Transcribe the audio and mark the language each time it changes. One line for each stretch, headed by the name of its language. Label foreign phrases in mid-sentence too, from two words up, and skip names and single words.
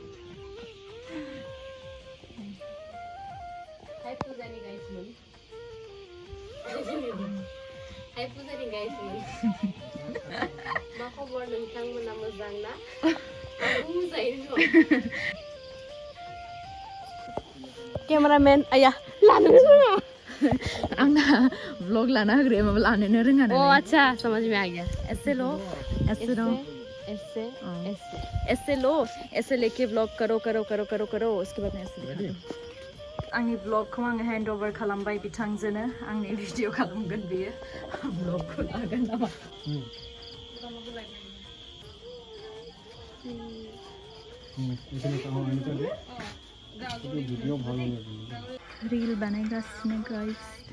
Bodo: हाय पुजानि गाइसमोन हाय पुजानि गाइसमोन मा खबर नोंथांमोना मोजां ना आंबो मोजाङैनो दं केमेरामेन आया लानो रोङा आंना व्लॉग लाना होग्राया माबा लानोनो रोङा
Hindi: ओ अच्छा समझ में आ गया ऐसे लो ऐसे लो ऐसे ऐसे ऐसे लो ऐसे लेके व्लॉग करो करो करो करो करो उसके बाद मैं ऐसे दिखा दूं
Bodo: आंनि व्लॉगखौ आङो
English: hand over
Bodo: खालामबाय बिथांजोनो आंनि भिडिअ खालामगोन बियो व्लॉगखौ लागोन नामा रील बनाइगासिनो गाइस